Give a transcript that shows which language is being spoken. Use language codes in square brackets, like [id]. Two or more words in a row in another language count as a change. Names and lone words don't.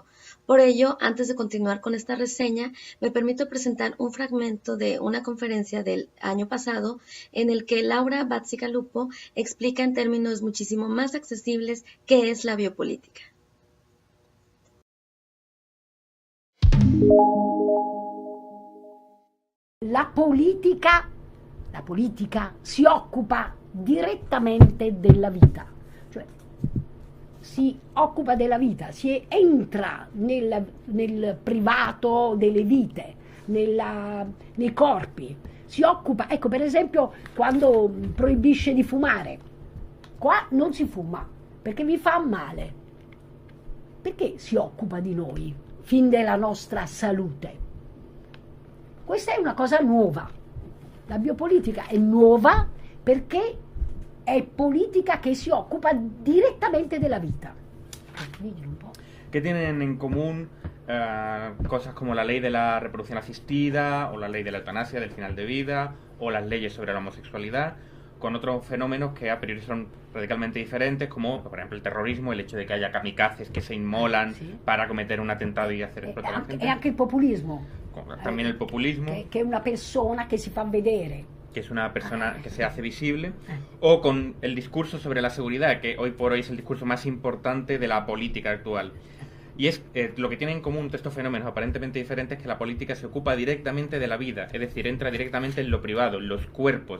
[es] Por ello, antes de continuar con esta reseña, me permito presentar un fragmento de una conferencia del año pasado en el que Laura Bacigalupo explica en términos muchísimo más accesibles qué es la biopolítica. [it] La politica si occupa direttamente della vita, cioè si occupa della vita, si entra nel privato delle vite, nei corpi, si occupa, ecco per esempio quando proibisce di fumare, qua non si fuma perché vi fa male, perché si occupa di noi, fin della nostra salute. Questa è una cosa nuova. La biopolitica è nuova perché è politica che si occupa direttamente della vita. [es] ¿Qué tienen en común cosas como la ley de la reproducción asistida o la ley de la eutanasia del final de vida o las leyes sobre la homosexualidad con otros fenómenos que a priori son radicalmente diferentes, como por ejemplo el terrorismo, el hecho de que haya kamikazes que se inmolan para cometer un atentado y hacer explotar a la gente? [it] E anche il populismo. [es] También el populismo. [it] Che è una persona che si fa vedere. [es] Que es una persona que se hace visible, o con el discurso sobre la seguridad, que hoy por hoy es el discurso más importante de la política actual. Y es lo que tienen en común estos fenómenos aparentemente diferentes es que la política se ocupa directamente de la vida, es decir, entra directamente en lo privado, en los cuerpos.